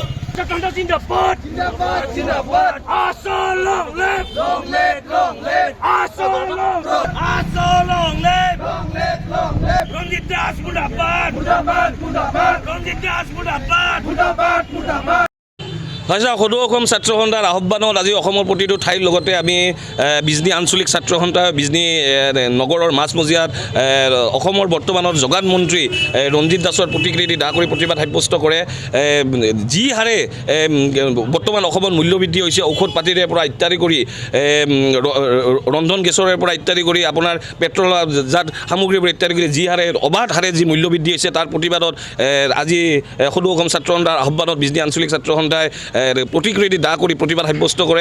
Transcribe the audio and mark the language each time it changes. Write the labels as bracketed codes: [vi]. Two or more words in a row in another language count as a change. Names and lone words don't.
[en] Jakarta [hi] ज़िंदाबाद, ज़िंदाबाद, ज़िंदाबाद. [en] Asa long live, long live, long live. Asa long live, long live, long live. [hi] रंजीत दास मुर्दाबाद, मुर्दाबाद, मुर्दाबाद। रंजीत दास मुर्दाबाद, मुर्दाबाद, मुर्दाबाद. [as] সদৌ অসম ছাত্ৰ সন্থাৰ আহ্বানত আজি অসমৰ প্ৰতিটো ঠাইৰ লগতে আমি বিজনী আঞ্চলিক ছাত্ৰ সন্থা বিজনী নগৰৰ মাজমজিয়াত অসমৰ বৰ্তমানৰ যোগান মন্ত্ৰী ৰঞ্জিত দাসৰ প্ৰতিকৃতি দাহ কৰি প্ৰতিবাদ সাব্যস্ত কৰে। যি হাৰে বৰ্তমান অসমত মূল্যবৃদ্ধি হৈছে ঔষধ পাতিৰে পৰা ইত্যাদি কৰি ৰন্ধন গেছৰে পৰা ইত্যাদি কৰি আপোনাৰ পেট্ৰলজাত সামগ্ৰীবোৰ ইত্যাদি কৰি যি হাৰে অবাধ হাৰে যি মূল্যবৃদ্ধি হৈছে তাৰ প্ৰতিবাদত আজি সদৌ অসম ছাত্ৰ সন্থাৰ আহ্বানত বিজনী আঞ্চলিক ছাত্ৰ সন্থাই প্ৰতিকৃতি দাহ কৰি প্ৰতিবাদ সাব্যস্ত কৰে।